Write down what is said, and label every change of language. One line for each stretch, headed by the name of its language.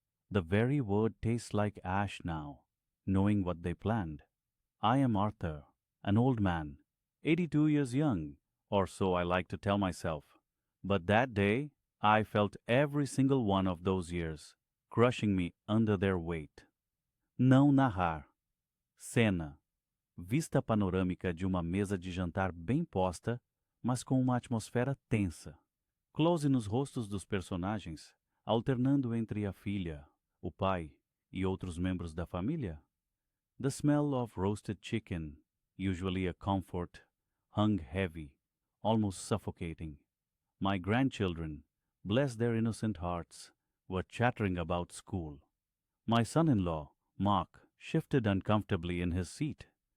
English: The very word tastes like ash now, knowing what they planned. I am Arthur, an old man, 82 years young, or so I like to tell myself. But that day, I felt every single one of those years crushing me under their weight.
Portuguese: Não narrar. Cena. Vista panorâmica de uma mesa de jantar bem posta, mas com uma atmosfera tensa. Close nos rostos dos personagens, alternando entre a filha, o pai e outros membros da família.
English: The smell of roasted chicken, usually a comfort, hung heavy, almost suffocating. My grandchildren, bless their innocent hearts, were chattering about school. My son-in-law, Mark, shifted uncomfortably in his seat.